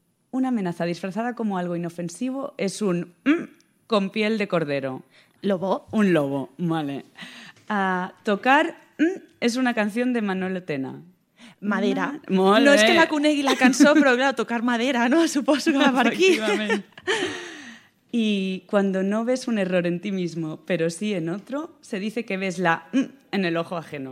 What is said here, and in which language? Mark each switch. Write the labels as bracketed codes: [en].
[es] Una amenaza disfrazada como algo inofensivo es un con piel de cordero. ¿Lobo? Un lobo, vale. Tocar es una canción de Manolo Tena. Madera. [ca] Molt no bé. És que la conegui la cançó, però clar, tocar madera, no? Suposo que va per aquí. I quan [es] no ves un error en ti mismo, [ca] però sí [es] en otro, se dice que ves la en el ojo ajeno.